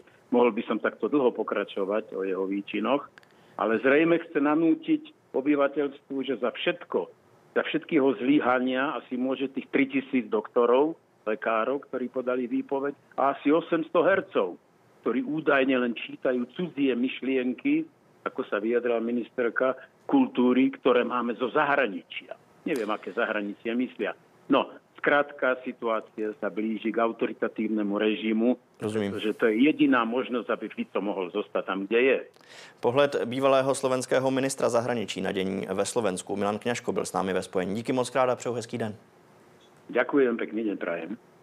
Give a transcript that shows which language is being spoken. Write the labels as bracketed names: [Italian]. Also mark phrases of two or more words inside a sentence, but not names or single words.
[Slovak] Mohol by som takto dlho pokračovať o jeho výčinoch, ale zrejme chce nanútiť obyvateľstvu, že za všetkého zlyhania asi môže tých 3000 doktorov, lekárov, ktorí podali výpoveď, a asi 800 hercov, ktorí údajne len čítajú cudzie myšlienky, ako sa vyjadrala ministerka kultúry, ktoré máme zo zahraničia. Neviem, aké zahraničie myslia. No, skrátka, situácia sa blíži k autoritatívnemu režimu. Rozumím. Pretože to je jediná možnosť, aby Fico mohol zostať tam, kde je. [Czech] Pohled bývalého slovenského ministra zahraničí na dění ve Slovensku. Milan Kňažko byl s námi ve spojení. Díky moc krát a přeju hezký den. [Slovak] Ďakujem, pekný deň prajem.